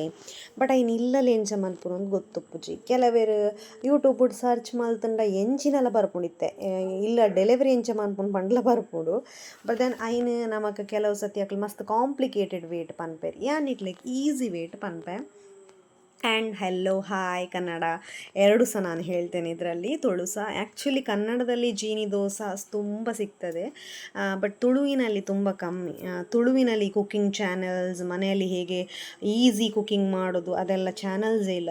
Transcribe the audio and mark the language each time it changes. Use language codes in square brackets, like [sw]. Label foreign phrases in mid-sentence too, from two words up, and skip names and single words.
[tcy] ಬಟ್ ಐನ್ ಇಲ್ಲಲ್ ಎಂಚ ಮಲ್ಪುನಂದು ಗೊತ್ತುಪ್ಪುಜಿ. ಕೆಲವೆರು ಯೂಟ್ಯೂಬ್ಡ್ ಸರ್ಚ್ ಮಲ್ತುಂಡ ಎಂಚಿನಲ ಬರ್ಪುಂಡಿತ್ತೆ, ಇಲ್ಲ ಡೆಲಿವರಿ ಎಂಚ ಮನ್ಪುಂಡು ಪಂಡ್ಲ ಬರ್ಪುಂಡು. [en] but then [tcy] ಐನ್ ನಮಕ್ ಕೆಲವು ಸತಿ ಅಕ್ಲು ಮಸ್ತ್ ಕಾಂಪ್ಲಿಕೇಟೆಡ್ ವೇಟ್ ಪನ್ಪೆರ್, ಯಾನ್ ಇಟ್ಲೆಗ್ ಈಸಿ ವೇಟ್ ಪನ್ಪೆ. [kn] ಆ್ಯಂಡ್ ಹೆಲ್ಲೋ ಹಾಯ್ ಕನ್ನಡ ಎರಡು ಸಹ ನಾನು ಹೇಳ್ತೇನೆ ಇದರಲ್ಲಿ. ತುಳು ಸಹ ಆ್ಯಕ್ಚುಲಿ ಕನ್ನಡದಲ್ಲಿ ಜೀನಿ ದೋಸೆ ತುಂಬ ಸಿಗ್ತದೆ, ಬಟ್ ತುಳುವಿನಲ್ಲಿ ತುಂಬ ಕಮ್ಮಿ. ತುಳುವಿನಲ್ಲಿ [en] cooking channels, [kn] ಮನೆಯಲ್ಲಿ ಹೇಗೆ [en] easy cooking [kn] ಮಾಡೋದು ಅದೆಲ್ಲ ಚಾನಲ್ಸೇ ಇಲ್ಲ.